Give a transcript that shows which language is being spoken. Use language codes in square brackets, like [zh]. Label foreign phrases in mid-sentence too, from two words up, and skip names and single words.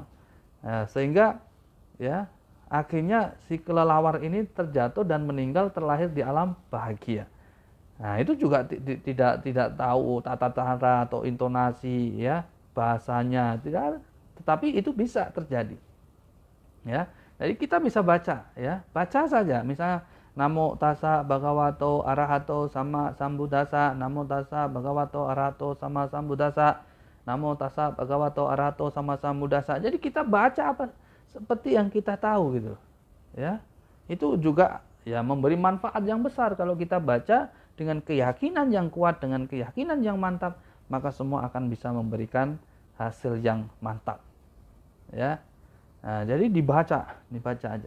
[id] Nah, sehingga ya akhirnya si kelelawar ini terjatuh dan meninggal terlahir di alam bahagia. Nah, itu juga tidak tahu tata-tata atau intonasi ya, bahasanya tidak, tetapi itu bisa terjadi. Ya. Jadi kita bisa baca ya, baca saja misalnya [pi] Namo tassa bhagavato arahato sama sambuddhassa, Namo tassa bhagavato arahato sama sambuddhassa, Namo tassa bhagavato arahato sama sambuddhassa. [id] Jadi kita baca apa seperti yang kita tahu gitu. Ya. Itu juga ya memberi manfaat yang besar kalau kita baca dengan keyakinan yang kuat, dengan keyakinan yang mantap, maka semua akan bisa memberikan hasil yang mantap. Ya. Nah, jadi dibaca aja.